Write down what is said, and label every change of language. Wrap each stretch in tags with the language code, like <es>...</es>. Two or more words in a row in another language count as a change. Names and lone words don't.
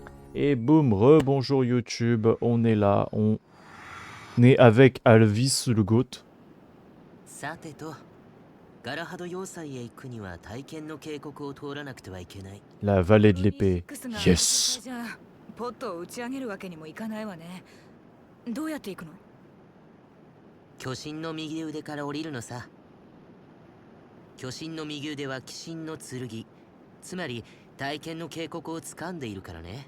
<fr>Et boum, rebonjour YouTube, on est là, on est avec Alvis le GOAT.</fr> <ja>さてと、ガラハド要塞へ行くには体験の渓谷を通らなくてはいけない。</ja> <fr>La vallée de l'épée. Yes.</fr> <ja>ポットを打ち上げるわけにもいかないわね。どうやって行くの？巨神の右腕から降りるのさ。巨神の右腕は鬼神の剣、つまり体験の渓谷を掴んでいるからね。</ja>